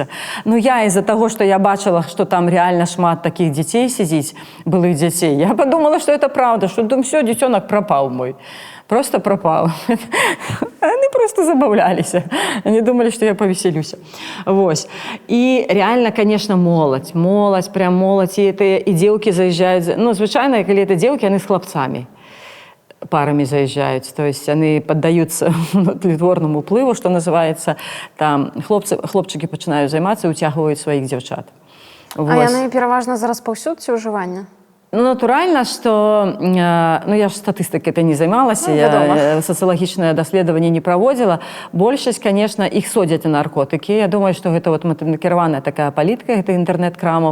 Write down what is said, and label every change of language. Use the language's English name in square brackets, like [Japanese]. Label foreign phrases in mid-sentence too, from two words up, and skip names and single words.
[Russian] Но я из-за того, что я бачила, что там реально шмат таких детей сидит, былых детей, я подумала, что это правда, что думаю, все, детенок пропал мой. Просто пропал. Они просто забавлялись. Они думали, что я повеселюсь. Вот. И реально, конечно, молодь, прям молодь. И девки заезжают. Ну, звычайно, коли это девки, они с хлопцами парами заезжают. То есть они поддаются тлетворному уплыву, что называется. Там хлопчики начинают заниматься и утягивают своих девчат. [Belarusian] А яны пераважна за распаўсюд ці ўжывання? Ну, натуральна, што ну, я ж статыстыкай это не займалася, я сацыялагічнае даследаванне не праводзіла. Большасць, конечно, іх содзяць на наркотыкі. Я думаю, што гэта вот накіраваная такая палітка, гэта інтэрнэт-крамаў.